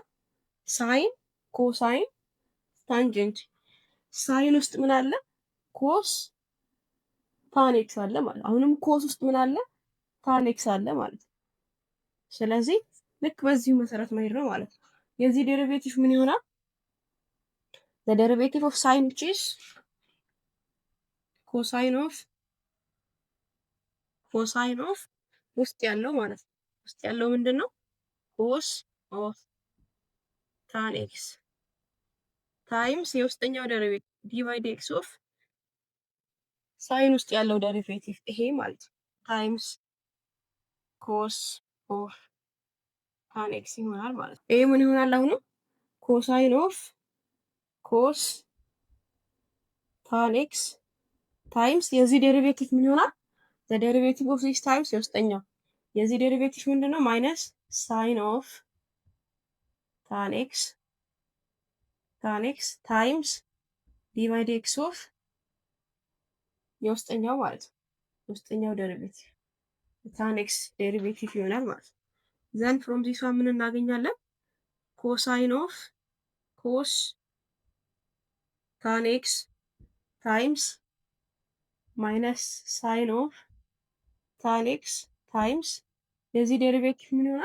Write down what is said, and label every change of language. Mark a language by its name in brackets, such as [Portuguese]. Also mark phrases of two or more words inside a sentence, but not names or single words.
[English] sine cosine tangent sine [Amharic] ውስጥ ምን አለ? [English] cos tan x [Amharic] አለ ማለት ነው። አሁንም ኮስ ውስጥ ምን አለ? [English] tan x [Amharic] አለ ማለት ነው። ስለዚህ ልክ በዚሁ መሰረት መሄድ ነው ማለት ነው። የዚህ ዴሪቬቲቭ ምን ይሆናል? [English] the derivative of sine which is cosine of [Amharic] ውስጥ ያለው ማለት ነው። ውስጥ ያለው ምንድነው? [English] cos of tan x times [Amharic] የውስጠኛው ዴሪቬቲቭ [English] d by dx of [Amharic] ሳይን ውስጥ ያለው ዴሪቬቲቭ ይሄ ማለት ነው [English] times cos of tan x [Amharic] ይሆናል ማለት ነው። ይሄ ምን ይሆናል? [English] አሁን cosine of cos tan x times [Amharic] የዚህ ዴሪቬቲቭ ምን ይሆናል? [English] the derivative of this times [Amharic] የውስጠኛው የዚህ ዴሪቬቲቭ ምንድነው? [English] minus sine of tan x times d by dx of [Amharic] የውስጠኛው ማለት ነው የውስጠኛው ዴሪቬቲቭ tan x ዴሪቬቲቭ ይሆናል ማለት ነው። [English] then from this one [Amharic] ምን እናገኛለን? [English] cosine of cos tan x times minus sine of tan x times [Amharic] የዚህ ዴሪቬቲቭ ምን ይሆናል?